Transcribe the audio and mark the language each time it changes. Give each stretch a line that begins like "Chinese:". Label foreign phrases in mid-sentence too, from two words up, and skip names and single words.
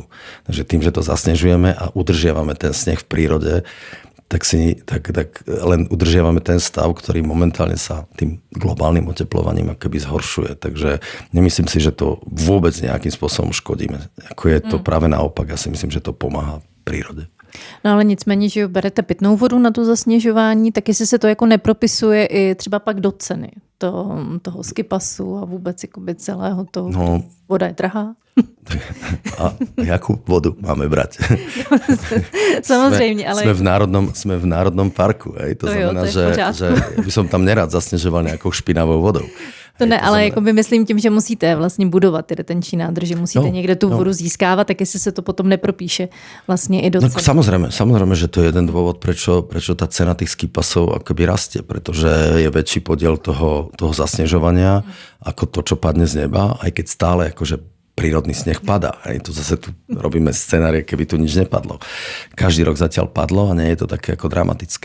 Slovak: Takže tým, že to zasnežujeme a udržiavame ten sneh v prírode, tak len udržiavame ten stav, ktorý momentálne sa tým globálnym oteplovaním akoby zhoršuje. Takže nemyslím si, že to vôbec nejakým spôsobom škodíme. Ako je to práve naopak. Ja si myslím, že to pomáha prírode.
Czech: No ale nicméně, že berete pitnou vodu na to zasněžování, tak jestli se to jako nepropisuje i třeba pak do ceny toho skipasu a vůbec jakoby celého toho.
Slovak: No, voda je drahá. A jakú vodu máme brať?
Czech: Samozřejmě, ale...
Slovak: Sme v národnom parku. To znamená, že by som tam nerad zasnežoval nejakou špinavou vodou.
Czech: To ne, ale jako by myslím tím, že musíte vlastně budovat ty retenční nádrže, musíte někde tu vodu získávat, tak jestli se to potom nepropíše vlastně i do ceny.
Slovak: Samozrejme, že to je jeden dôvod, prečo tá cena tých skipasov akoby rastie, pretože je väčší podiel toho zasnežovania ako to, čo padne z neba, aj keď stále akože prírodný sneh padá. To zase tu robíme scenárie, keby tu nič nepadlo. Každý rok zatiaľ padlo a nie je to také ako dramatické.